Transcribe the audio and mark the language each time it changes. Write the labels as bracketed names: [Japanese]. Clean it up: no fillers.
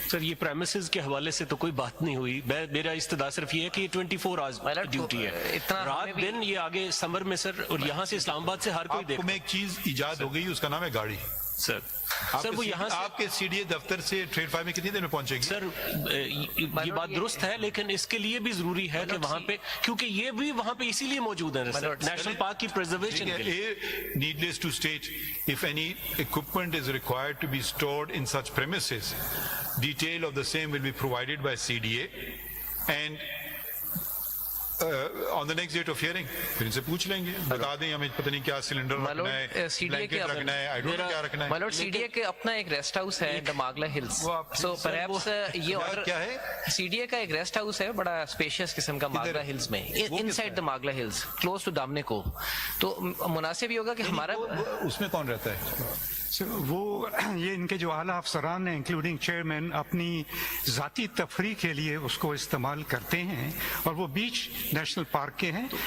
[Hindi] Sir, ये premises के हवाले से तो कोई बात नहीं हुई। मेरा इस्तदा सिर्फ ये है कि ये 24 आवर्स ड्यूटी है, रात दिन ये आगे समर में सर, और यहाँ से इस्लामाबाद से हर कोई देखो। एक चीज इजाद हो गई, उसका नाम है गाड़ी। सर वो यहाँ से आपके सीडीए दफ्तर से ट्रेड फाइव में कितनी देर में पहुंचेगी? सर ये बात दुरुस्त है, लेकिन इसके लिए भी जरूरी है कि वहाँ पे, क्योंकि ये भी वहाँ पे इसीलिए मौजूद है नेशनल पार्क की प्रिजर्वेशन के लिए। [English] Needless to state, if any equipment is required to be stored in such premises, detail of the same will be provided by CDA, and on the next date of hearing [Hindi] फिर इनसे पूछ लेंगे, बता दें हमें पता नहीं क्या सिलेंडर रखना है, [English] blanket रखना है, I don't know [Hindi] क्या रखना है। [English] My lord, [Hindi] CDA के अपना एक रेस्ट हाउस है द मागला हिल्स, [English] so perhaps [Hindi] ये ऑर्डर क्या है? CDA का एक रेस्ट हाउस है बड़ा स्पेशियस किस्म का मागला हिल्स में, [English] inside the मागला hills, close to दामने [Hindi] को, तो मुनासिब ये होगा कि हमारा उसमें कौन रहता है? वो ये इनके जो आला अफसरान हैं इंक्लूडिंग चेयरमैन अपनी ज़ाती तफरी के लिए उसको इस्तेमाल करते हैं, और वो बीच नेशनल पार्क के हैं।